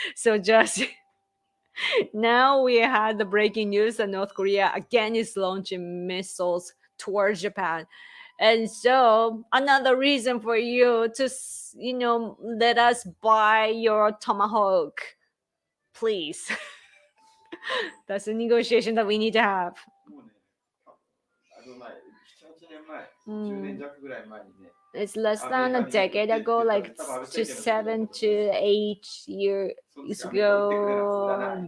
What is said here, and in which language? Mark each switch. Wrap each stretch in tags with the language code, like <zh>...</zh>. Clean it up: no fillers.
<en>So just now we had the breaking news that North Korea again is launching missiles towards Japan. And so another reason for you to, let us buy your Tomahawk, please. That's a negotiation that we need to have.</en> <ja>もうね、あの前、7、8年前、10年弱ぐらい前にね、</ja> <en>It's less than a decade ago, like to 7 to 8 years ago.</en>